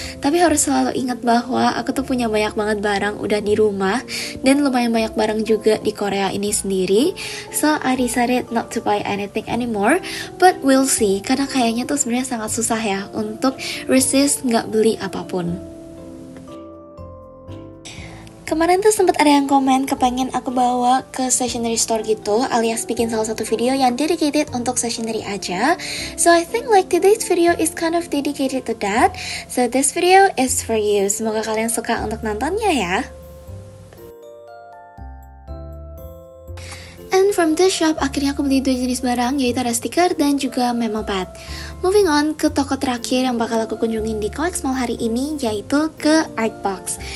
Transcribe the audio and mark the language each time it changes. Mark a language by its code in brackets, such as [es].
[id] Tapi harus selalu ingat bahwa aku tuh punya banyak banget barang udah di rumah dan lumayan banyak barang juga di Korea ini sendiri. [en] So I decided not to buy anything anymore, but we'll see. [id] Karena kayaknya tuh sebenarnya sangat susah ya untuk resist nggak beli apapun. Kemarin tuh sempat ada yang komen kepengen aku bawa ke stationery store gitu, alias bikin salah satu video yang dedicated untuk stationery aja. [en] So I think like today's video is kind of dedicated to that. So this video is for you. [id] Semoga kalian suka untuk nontonnya ya. [en] And from this shop, [id] akhirnya aku beli 2 jenis barang, yaitu ada stiker dan juga memo pad. [en] Moving on [id] ke toko terakhir yang bakal aku kunjungin di Coex Mall hari ini, yaitu ke Artbox.